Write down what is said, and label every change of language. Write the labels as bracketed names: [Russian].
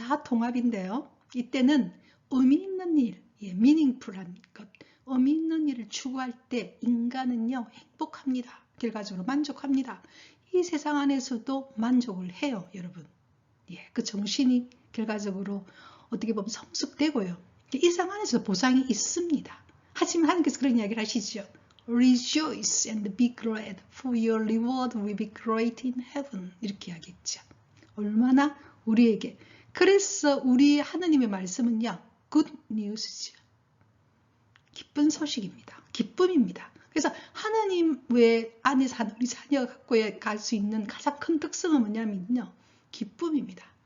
[Korean] 자아통합인데요. 이때는 의미 있는 일, meaningful한 것, 의미 있는 일을 추구할 때 인간은요. 행복합니다. 결과적으로 만족합니다. 이 세상 안에서도 만족을 해요. 여러분. 그 정신이 결과적으로 어떻게 보면 성숙되고요. 이 세상 안에서도 보상이 있습니다. 하지만 하나님께서 그런 이야기를 하시죠. [English] Rejoice and be glad, for your reward will be great in heaven. [Korean] 이렇게 이야기했죠. 얼마나 우리에게. 그래서 우리 하느님의 말씀은요. good news죠. 기쁜 소식입니다. 기쁨입니다. 그래서 하느님 외 안에 사는 우리 자녀가 갖고 갈 수 있는 가장 큰 특성은 뭐냐면요. 기쁨입니다.